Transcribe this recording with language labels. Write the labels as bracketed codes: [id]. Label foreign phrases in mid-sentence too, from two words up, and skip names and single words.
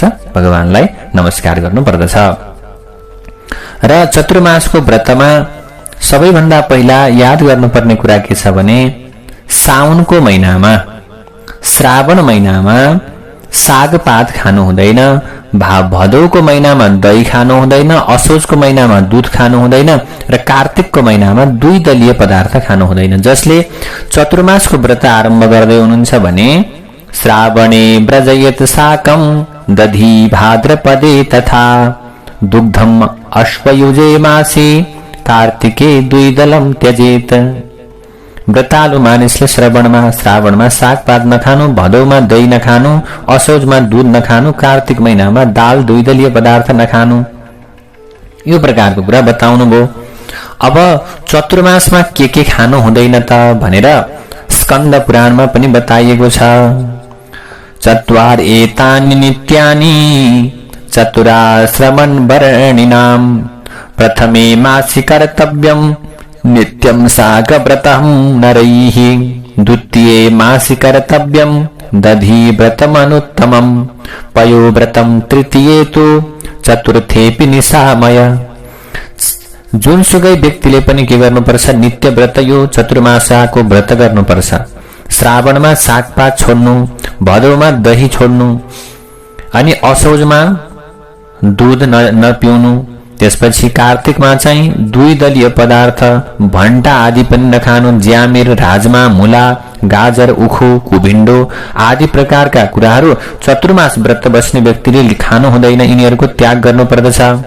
[ne] भगवानलाई नमस्कार गर्नुपर्दछ। र चतुर्मासको व्रतमा सबैभन्दा पहिला याद गर्नुपर्ने कुरा के छ भने साउनको महिनामा, श्रावण महिनामा सागपात खानु हुँदैन, भदौको महिनामा दही खानु हुँदैन, असोजको महिनामा दूध खानु हुँदैन र कार्तिकको महिनामा 2 दलीय पदार्थ खानु हुँदैन। जसले चतुर्मासको व्रत आरम्भ गर्दै हुनुहुन्छ भने [sa] श्रावणे व्रजयत साकम दधी भाद्रपदे तथा दुग्धम अश्वयुजे मासे कार्तिके 2 दलम त्यजेत। [ne] व्रतालु मानिसले श्रावणमा सागपात नखानु, भदौमा दही नखानु, असोजमा दूध नखानु, कार्तिक महिनामा दाल 2 दलीय पदार्थ नखानु, यो प्रकारको कुरा बताउनु भयो। अब चतुर्मासमा के खानु हुँदैन त भनेर स्कन्द पुराणमा पनि बताइएको छ। [sa] चत्वार एतानि नित्यानि चतुराश्रमन् वर्णिनाम प्रथमे मासि कर्तव्यम नित्यं सागव्रतं नरैः द्वितीये मासि कर्तव्यं दधी व्रतमनुत्तमं पयोव्रतं तृतीये तु चतुर्थेपि निशामय। [ne] जुनसुकै व्यक्तिले पनि के गर्नुपर्छ? नित्य व्रत यो चतुर्मासाको व्रत गर्नुपर्छ। श्रावणमा सागपात छोड्नु, भदौमा दही छोड्नु, अनि असोजमा दूध नपिउनु, त्यसपछि कार्तिकमा चाहिँ 2 दलीय पदार्थ भण्टा आदि पनि नखानु, ज्यामिर, राजमा, मूला, गाजर, उखु, कुभिन्डो आदि प्रकारका कुराहरू चतुर्मास व्रत बस्ने व्यक्तिले खानु हुँदैन, यिनीहरूको त्याग गर्नुपर्दछ।